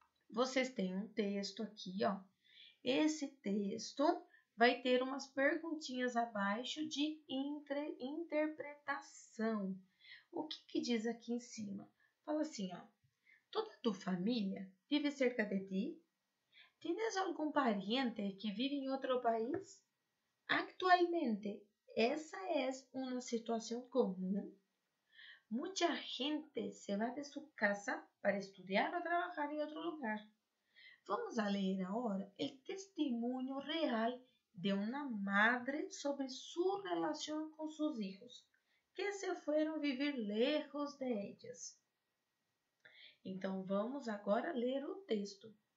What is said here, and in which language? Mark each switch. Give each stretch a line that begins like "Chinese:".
Portuguese: Vocês têm um texto aqui, ó. Esse texto vai ter umas perguntinhas abaixo de interpretação. O que diz aqui em cima? Fala assim, ó.
Spanish: Toda tu família vive cerca de ti? ¿Tienes algún pariente que vive en otro país? Actualmente, ¿esa es una situación común? Mucha gente se va de su casa para estudiar o trabajar en otro lugar. Vamos a leer ahora el testimonio real de una madre sobre su relación con sus hijos, que se fueron vivir lejos de ellas.
Portuguese: Então, vamos agora ler o texto.